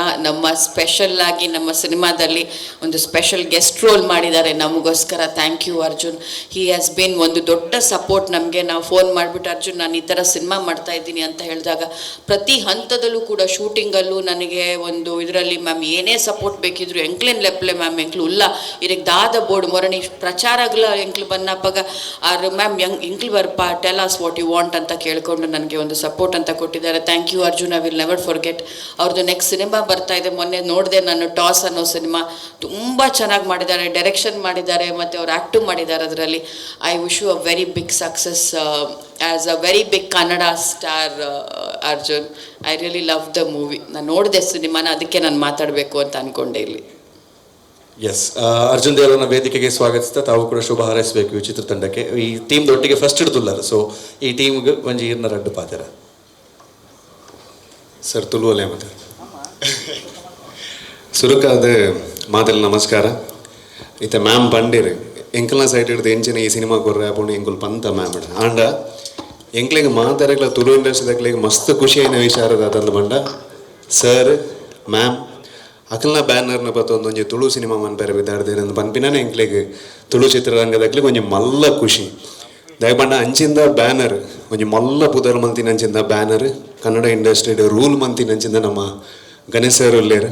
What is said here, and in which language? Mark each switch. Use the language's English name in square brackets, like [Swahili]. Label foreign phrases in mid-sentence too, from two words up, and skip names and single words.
[Kannada] ನಮ್ಮ ಸ್ಪೆಷಲ್ ಆಗಿ ನಮ್ಮ ಸಿನಿಮಾದಲ್ಲಿ ಒಂದು [English] special guest role [Kannada] ಮಾಡಿದ್ದಾರೆ ನಮಗೋಸ್ಕರ. [English] Thank you Arjun. He has been [Kannada] ಒಂದು ದೊಡ್ಡ ಸಪೋರ್ಟ್ ನಮಗೆ. ನಾವು ಫೋನ್ ಮಾಡಿಬಿಟ್ಟು ಅರ್ಜುನ್ ನಾನು ಈ ಥರ ಸಿನಿಮಾ ಮಾಡ್ತಾ ಇದ್ದೀನಿ ಅಂತ ಹೇಳಿದಾಗ ಪ್ರತಿ ಹಂತದಲ್ಲೂ ಕೂಡ ಶೂಟಿಂಗಲ್ಲೂ ನನಗೆ ಒಂದು ಇದರಲ್ಲಿ ಮ್ಯಾಮ್ ಏನೇ ಸಪೋರ್ಟ್ ಬೇಕಿದ್ರು [Tulu] ಎಂಕ್ಲೇನ್ ಲೆಪ್ಲೆ ಮ್ಯಾಮ್ ಎಂಕ್ಲು ಉಲ್ಲ ಇದಕ್ಕೆ ದಾದ ಬೋರ್ಡ್ ಮೊರಣಿ ಪ್ರಚಾರಗಳ ಎಂಕ್ಲು ಬನ್ನಪ್ಪಾಗ ಆರು ಮ್ಯಾಮ್ ಎಂಕ್ಲು ಬರ್ಪ [English] tell us what you want [Kannada] ಅಂತ ಕೇಳಿಕೊಂಡು ನನಗೆ ಒಂದು ಸಪೋರ್ಟ್ ಅಂತ ಕೊಟ್ಟಿದ್ದಾರೆ. [English] Thank you Arjun, I will never forget. [Kannada] ಅವ್ರದ್ದು ನೆಕ್ಸ್ಟ್ ಸಿನಿಮಾ ಬರ್ತಾ ಇದೆ, ಮೊನ್ನೆ ನೋಡಿದೆ ನಾನು, ಟಾಸ್ ಅನ್ನೋ ಸಿನಿಮಾ. ತುಂಬ ಚೆನ್ನಾಗಿ ಮಾಡಿದ್ದಾರೆ, ಡೈರೆಕ್ಷನ್ ಮಾಡಿದ್ದಾರೆ ಮತ್ತು ಅವ್ರು ಆ್ಯಕ್ಟು ಮಾಡಿದ್ದಾರೆ ಅದರಲ್ಲಿ. [English] I wish you a very big success as a very big Kannada star Arjun. I really love the movie. [Kannada] ನಾನು ನೋಡಿದೆ ಸಿನಿಮಾನ, ಅದಕ್ಕೆ ನಾನು ಮಾತಾಡಬೇಕು ಅಂತ ಅಂದ್ಕೊಂಡೆ ಇಲ್ಲಿ. ಎಸ್, ಅರ್ಜುನ್ ದೇವರನ್ನ ವೇದಿಕೆಗೆ ಸ್ವಾಗತಿಸ್ತಾ ತಾವು ಕೂಡ ಶುಭ ಹಾರೈಸಬೇಕು ಈ ಚಿತ್ರತಂಡಕ್ಕೆ. [Tulu] ಈ ಟೀಮ್ದೊಟ್ಟಿಗೆ ಫಸ್ಟ್ ಹಿಡಿದುಲ್ಲಾರ, ಸೊ ಈ ಟೀಮ್ಗೆ ಒಂಜಿ ಈರ್ನ ರಡ್ಡು ಪಾತ್ರ ಸರ್ ತುಳುವಲೆ ಮತ್ತೆ ಸುರುಕಾದ ಮಾತಲ್ಲಿ ನಮಸ್ಕಾರ. ಇತ್ತ ಮ್ಯಾಮ್ ಬಂಡಿರಿ ಎಂಕಲ್ನ ಸೈಡ್ ಹಿಡಿದು ಎಂಚಿನ ಈ ಸಿನಿಮಾ ಕೊರ್ರೆ ಪುಣ್ಯ ಎಂಕುಲ್ ಪಂತ ಮ್ಯಾಮ್ ಆಂಡ ಎಂಕ್ಲಿಗೆ ಮಾತಾಡಕ್ಲ ತುಳು ಇಂಡಸ್ಟ್ರಿದಾಗ್ಲಿಗೆ ಮಸ್ತ್ ಖುಷಿ ಏನ ವಿಚಾರದ ತಂದು ಬಂಡ ಸರ್ ಮ್ಯಾಮ್ ಅಕಲ್ನ ಬ್ಯಾನರ್ನ ಬತ್ತ ಒಂದೊಂದು ತುಳು ಸಿನಿಮಾ ಮನ್ಪೇರೆ ಬಿದ್ದಾಡ್ದೇನೆ ಅಂದು ಪನ್ಪಿನೇ ಎಂಕ್ಲಿಗೆ ತುಳು ಚಿತ್ರರಂಗದಾಗ್ಲಿ ಕೊಂಚ ಮಲ್ಲ ಖುಷಿ ದಯಪಂಡ ಅಂಚಿಂದ ಬ್ಯಾನರ್ ಒಂಜಿ ಮಲ್ಲ ಪುದರ್ ಮಂತಿನ ಅಂಚಿಂದ ಬ್ಯಾನರ್ ಕನ್ನಡ ಇಂಡಸ್ಟ್ರಿಡ್ ರೂಲ್ ಮಂತಿನ ಅಂಚಿಂದ ನಮ್ಮ ಗಣೇಶ್ ಸರ್ ಉಲ್ಲೇರು.